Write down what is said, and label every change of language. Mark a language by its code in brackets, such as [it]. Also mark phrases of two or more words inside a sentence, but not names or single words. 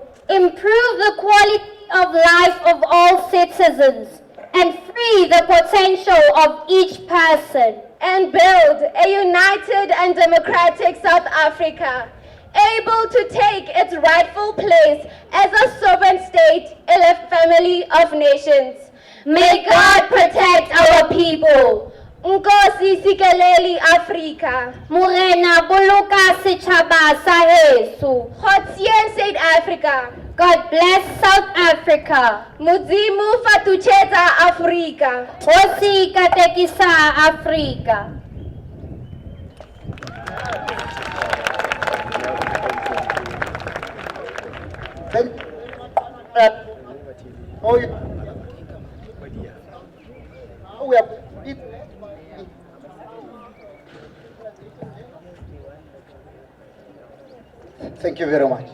[en] Improve the quality of life of all citizens and free the potential of each person. And build a united and democratic South Africa, able to take its rightful place as a sovereign state in a family of nations. May God protect our people. [xh] Nkosi sikeleli Afrika. [st] Morena boloka setjhaba sa heso. Kgotsien [en] South Africa. God bless South Africa. [ve] Mudzimu fatucheta Afrika. [ts] Hosi katekisa Afrika. [en] Thank you very much.